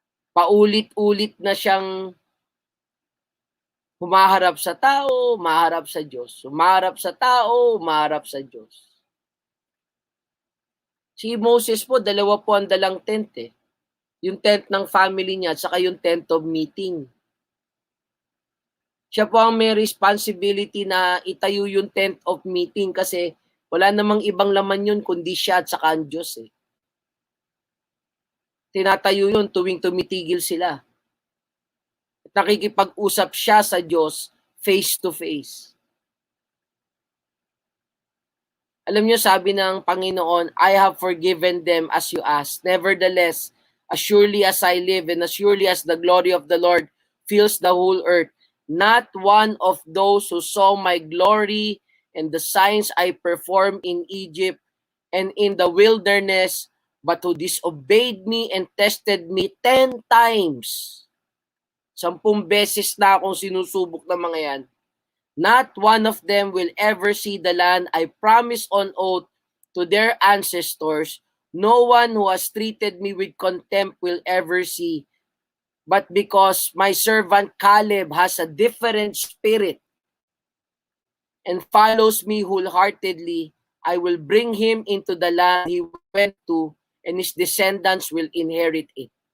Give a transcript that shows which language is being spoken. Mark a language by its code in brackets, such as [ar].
[tl] Paulit-ulit na siyang humaharap sa tao, maharap sa Diyos. Humaharap sa tao, maharap sa Diyos. Si Moses po, dalawa po ang dalang tent eh. Yung tent ng family niya at saka yung tent of meeting. Siya po ang may responsibility na itayo yung tent of meeting kasi wala namang ibang laman yun kundi siya at saka ang Diyos eh. Tinatayo yun tuwing tumitigil sila. At nakikipag-usap siya sa Diyos [en] face to face. [tl] Alam niyo, sabi ng Panginoon, [en] I have forgiven them as you asked. Nevertheless, as surely as I live and as surely as the glory of the Lord fills the whole earth, not one of those who saw my glory and the signs I performed in Egypt and in the wilderness, but who disobeyed me and tested me 10 times. [tl] 10 beses na akong sinusubok ng mga yan. [en] Not one of them will ever see the land I promised on oath to their ancestors. No one who has treated me with contempt will ever see. But because my servant Caleb has a different spirit and follows me wholeheartedly, I will bring him into the land he went to, and his descendants will inherit it.